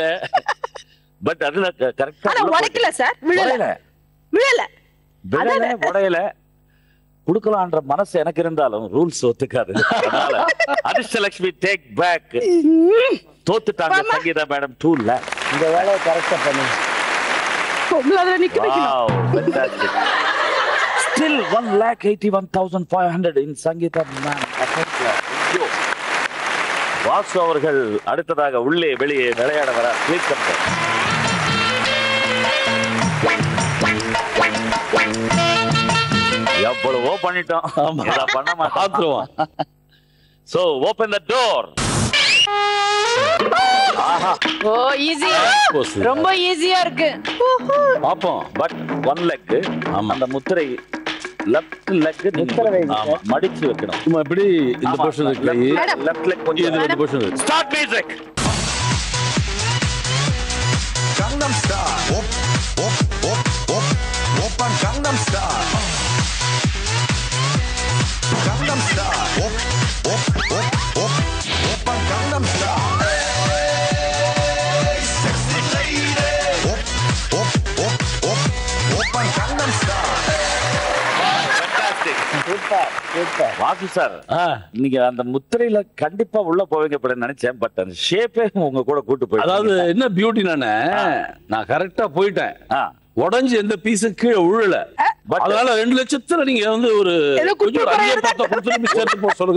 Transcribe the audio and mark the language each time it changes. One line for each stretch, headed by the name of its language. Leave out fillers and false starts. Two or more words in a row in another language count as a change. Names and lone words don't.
Tamil: பட் அதுல கரெக்டா உடைக்கல சார். விழல உடையல குடுக்கலான்ற மனசு எனக்கு இருந்தாலும் ரூல்ஸ் ஒத்துக்காது. அதிர்ஷ்டலட்சுமி
English: take back.
Tamil: தோத்துட்டாங்க சங்கீதா மேடம் 2 lakhs. இந்த வேலையை கரெக்டா பண்ணுங்க.
English: Still 1,81,500 in Sangeetha ma'am.
Tamil: வாசு அவர்கள் அடுத்ததாக உள்ளே வெளியே விளையாட வர.
English: please come.
Tamil: எவ்வளவோ பண்ணிட்டோம், பண்ண மாட்டோம்.
English: So open the door.
Tamil: ஓ ஈஸியா, ரொம்ப ஈஸியா இருக்கு. பாப்போம். பட் 1 leg அந்த முத்திரை
English: left leg
Tamil: மடிச்சு வைக்கணும். சும்மா இப்படி இந்த பொசிஷன் இருக்கு.
English: left leg
Tamil: கொஞ்சம் இந்த பொசிஷன் இருக்கு.
English: start music. Gangnam Style.
Korean: Op, op, op, op. Oppan Gangnam Style.
English: Gangnam Style.
Korean: Op, op, op, op. Oppan Gangnam Style.
English: Hey, sexy lady. Op, op, op, op.
Korean: Oppan Gangnam Style.
English: Super super.
Tamil: வாசு சார், நீங்க அந்த முத்திரையில கண்டிப்பா உள்ள போவீங்க நினைச்சேன். பட் அந்த ஷேப்பே உங்க கூட கூட்டு போய். அதாவது என்ன பியூட்டி, நான் கரெக்டா போயிட்டேன். உடஞ்சு எந்த பீஸும் கீழே உழல. அதனால 2 லட்சத்துல நீங்க வந்து ஒரு சொல்லுங்க.